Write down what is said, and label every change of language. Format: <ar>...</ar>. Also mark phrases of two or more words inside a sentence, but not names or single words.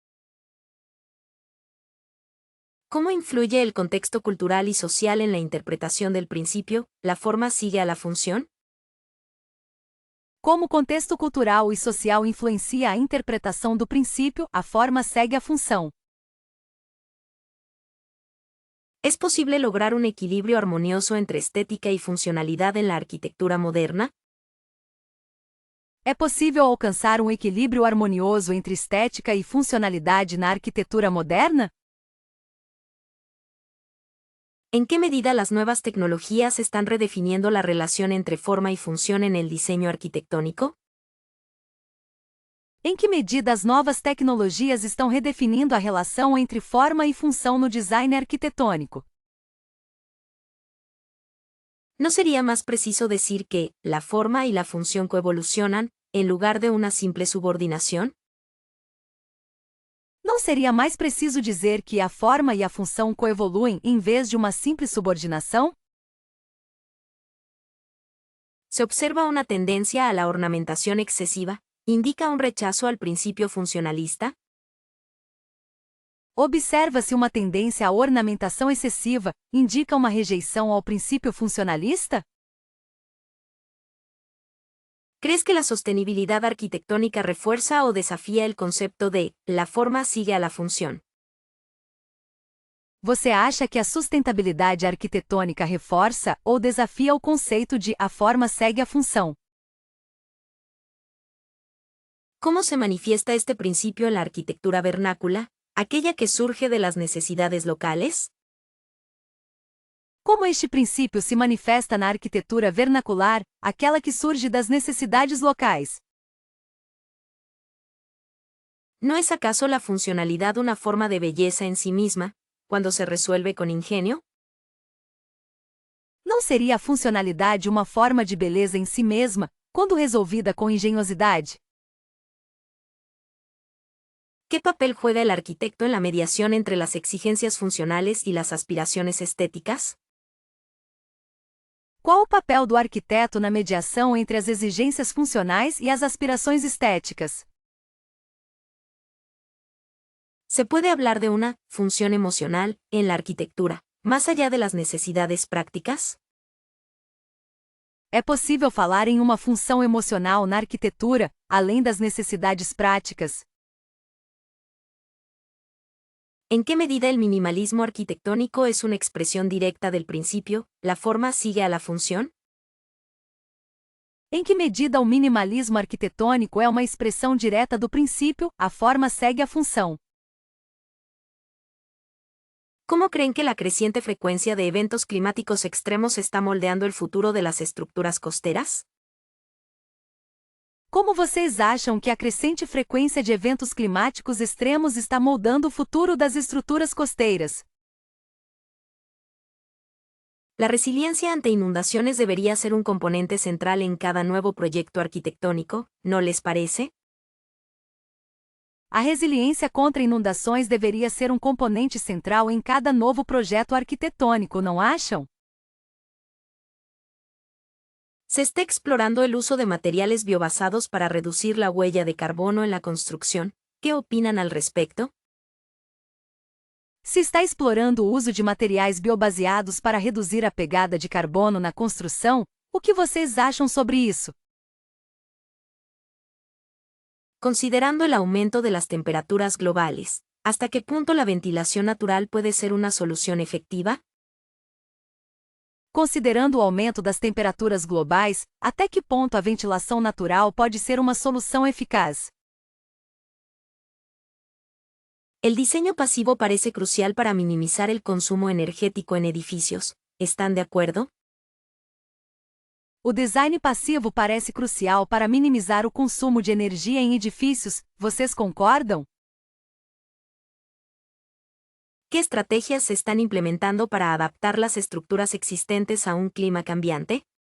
<es>¿Cómo influye el contexto cultural y social en la interpretación del principio, la forma sigue a la función?</es> <pt>Como o contexto cultural e social influencia a interpretação do princípio, a forma segue a função?</pt> <es>¿Es posible lograr un equilibrio armonioso entre estética y funcionalidad en la arquitectura moderna?</es> <pt>É possível alcançar um equilíbrio harmonioso entre estética e funcionalidade na arquitetura moderna?</pt> <es>¿En qué medida las nuevas tecnologías están redefiniendo la relación entre forma y función en el diseño arquitectónico?</es> <pt>Em que medida as novas tecnologias estão redefinindo a relação entre forma e função no design arquitetônico?</pt> <es>¿No sería más preciso decir que la forma y la función coevolucionan, en lugar de una simple subordinación?</es> <pt>Não seria mais preciso dizer que a forma e a função coevoluem em vez de uma simples subordinação?</pt> <es>Se observa una tendencia a la ornamentación excesiva, ¿indica un rechazo al principio funcionalista?</es> <pt>Observa-se uma tendência à ornamentação excessiva, indica uma rejeição ao princípio funcionalista?</pt> <es>¿Crees que la sostenibilidad arquitectónica refuerza o desafía el concepto de la forma sigue a la función?</es> <pt>Você acha que a sustentabilidade arquitetônica reforça ou desafia o conceito de a forma segue a função?</pt> <es>¿Cómo se manifiesta este principio en la arquitectura vernácula, aquella que surge de las necesidades locales?</es> <pt>Como este princípio se manifesta na arquitetura vernacular, aquela que surge das necessidades locais?</pt> <es>¿No es acaso la funcionalidad una forma de belleza en sí misma, cuando se resuelve con ingenio?</es> <pt>Não seria a funcionalidade uma forma de beleza em si mesma, quando resolvida com engenhosidade?</pt> <es>¿Qué papel juega el arquitecto en la mediación entre las exigencias funcionales y las aspiraciones estéticas?</es> <pt>Qual o papel do arquiteto na mediação entre as exigências funcionais e as aspirações estéticas?</pt> <es>Se puede hablar de una función emocional en la arquitectura, más allá de las necesidades prácticas?</es> <pt>É possível falar em uma função emocional na arquitetura, além das necessidades práticas?</pt> <es>¿En qué medida el minimalismo arquitectónico es una expresión directa del principio, la forma sigue a la función?</es> <pt>Em que medida o minimalismo arquitetônico é uma expressão direta do princípio, a forma segue a função?</pt> <es>¿Cómo creen que la creciente frecuencia de eventos climáticos extremos está moldeando el futuro de las estructuras costeras?</es> <pt>Como vocês acham que a crescente frequência de eventos climáticos extremos está moldando o futuro das estruturas costeiras?</pt> <es>La resiliencia ante inundaciones debería ser un componente central en cada nuevo proyecto arquitectónico, ¿no les parece?</es> <pt>A resiliência contra inundações deveria ser um componente central em cada novo projeto arquitetônico, não acham?</pt> <es>Se está explorando el uso de materiales biobasados para reducir la huella de carbono en la construcción. ¿Qué opinan al respecto?</es> <pt>Se está explorando o uso de materiais biobaseados para reduzir a pegada de carbono na construção, o que vocês acham sobre isso?</pt> <es>Considerando el aumento de las temperaturas globales, ¿hasta qué punto la ventilación natural puede ser una solución efectiva?</es> <pt>Considerando o aumento das temperaturas globais, até que ponto a ventilação natural pode ser uma solução eficaz?</pt> <es>El diseño pasivo parece crucial para minimizar el consumo energético en edificios. ¿Están de acuerdo?</es> <pt>O design passivo parece crucial para minimizar o consumo de energia em edifícios, vocês concordam?</pt> <es>¿Qué estrategias se están implementando para adaptar las estructuras existentes a un clima cambiante?</es>